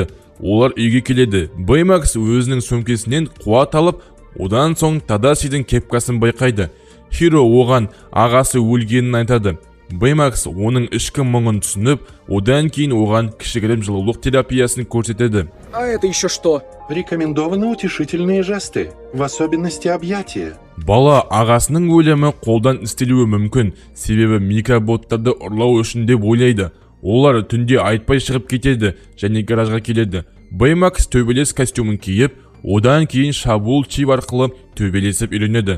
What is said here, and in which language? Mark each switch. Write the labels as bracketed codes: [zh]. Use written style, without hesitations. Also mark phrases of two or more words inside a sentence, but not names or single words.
[kk] Олар үйге келеді. Бэймакс өзінің сөмкесінен қуат алып, одан соң Тадасидің кепкасын байқайды. Хиро оған ағасы өлгенін айтады. Бэймакс оның ішкі мұңын түсініп, одан кейін оған кішігірім жылулық терапиясын көрсетеді. [ru] А это еще что? Рекомендованы утешительные жесты, в особенности объятия. [kk] Бала ағасының өлімі қолдан істелуі мүмкін, себебі микроботтарды ұрлау үшін деп ойлайды. Олар түнде айтпай шығып кетеді және гаражға келеді. Бэймакс төбелес костюмын киіп, одан кейін шабуыл чип арқылы төбелесіп үйренеді.